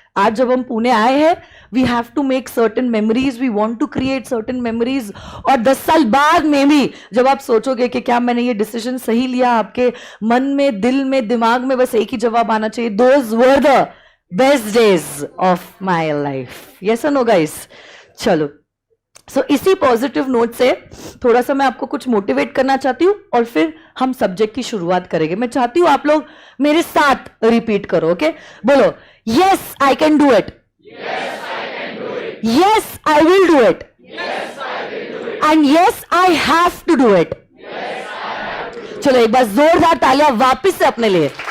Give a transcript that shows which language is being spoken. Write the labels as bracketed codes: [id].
[hi] आज जब हम पुणे आए हैं, [en] we have to make certain memories, [hi] we want to create certain memories, और 10 साल बाद में भी जब आप सोचोगे कि क्या मैंने ये डिसीजन सही लिया, आपके मन में, दिल में, दिमाग में बस एक ही जवाब आना चाहिए, [en] Those were the best days of my life. [hi] Yes और नो गाइस? चलो, सो इसी पॉजिटिव नोट से थोड़ा सा मैं आपको कुछ मोटिवेट करना चाहती हूँ और फिर हम सब्जेक्ट की शुरुआत करेंगे। मैं चाहती हूँ आप लोग मेरे साथ रिपीट करो। [en] Okay, बोलो, yes I can do it, yes I will do it, and yes I have to do it। [hi] चलो एक बार जोरदार तालियां वापस से अपने लिए।